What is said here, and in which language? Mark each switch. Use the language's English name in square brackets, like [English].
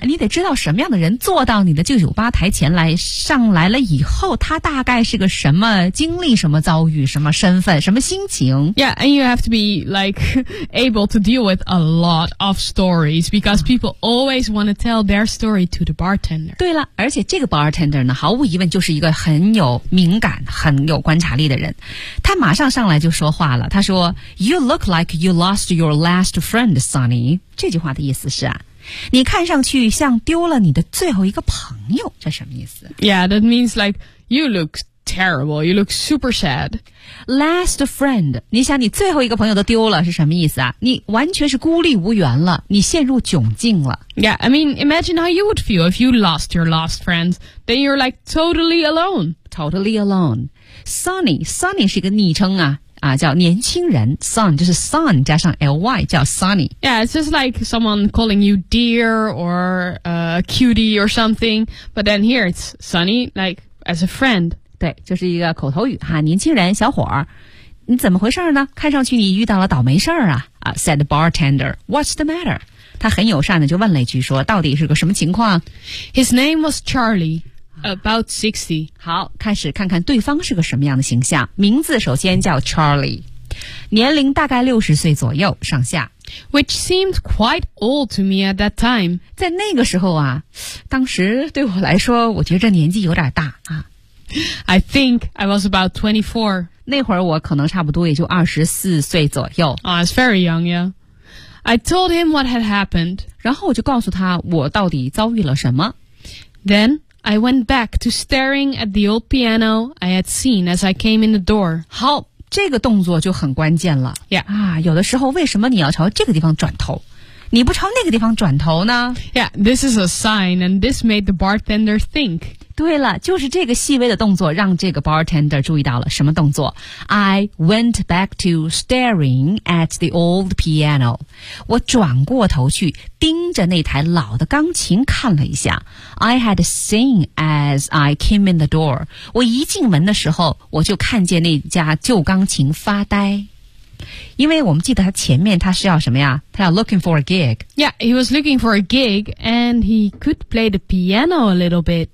[Chinese] 你得知道什么样的人坐到你的这个酒吧台前来，上来了以后，他大概是个什么经历，什么遭遇，什么身份，什么心情。 [English] Yeah, and you have to be like able to deal with a lot of stories because people always want to tell their story to the bartender. [Chinese] 对了，而且这个 bartender 呢，毫无疑问就是一个很有敏感，很有观察力的人。他马上上来就说话了，他说 [English] You look like you lost your last friend, Sonny. [Chinese] 这句话的意思是啊，你看上去像丢了你的最后一个朋友，这什么意思？ [English] Yeah, that means like you look terrible, you look super sad. Last friend, [Chinese] 你想你最后一个朋友都丢了是什么意思啊？你完全是孤立无援了，你陷入窘境了。 [English] Yeah, I mean, imagine how you would feel if you lost your last friend. Then you're like totally alone. Totally alone. [Chinese] Sonny 是一个昵称啊，啊叫年轻人 ，Son 就是 Son 加上 ly 叫 Sonny。 [English] Yeah, it's just like someone calling you dear or cutie or something. But then here it's Sonny, like as a friend. [Chinese] 对，就是一个口头语哈，年轻人，小伙儿，你怎么回事呢？看上去你遇到了倒霉事儿啊！ [English] 啊 ，said the bartender, what's the matter? [Chinese] 他很友善的就问了一句说，到底是个什么情况 [English] ？His name was Charlie. About 60. [Chinese] 好，开始看看对方是个什么样的形象。名字首先叫 Charlie， 年龄大概60岁左右上下。 [English] Which seemed quite old to me at that time. [Chinese] 在那个时候啊，当时对我来说，我觉得年纪有点大啊。 [English] I think I was about 24. [Chinese] 那会儿我可能差不多也就24岁左右。 [English] Oh, it's very young, yeah. I told him what had happened. [Chinese] 然后我就告诉他我到底遭遇了什么。 [English] Then... I went back to staring at the old piano I had seen as I came in the door. [Chinese] 好，这个动作就很关键了。 [English] Yeah. [Chinese] 啊，有的时候为什么你要朝这个地方转头？你不朝那个地方转头呢？ [English] Yeah, this is a sign and this made the bartender think. [Chinese] 对了，就是这个细微的动作让这个 bartender 注意到了什么动作？ [English] I went back to staring at the old piano. [Chinese] 我转过头去盯着那台老的钢琴看了一下。 [English] I had seen as I came in the door. [Chinese] 我一进门的时候我就看见那家旧钢琴发呆。因为我们记得他前面他是要什么呀？他要 [English] looking for a gig. Yeah, he was looking for a gig and he could play the piano a little bit.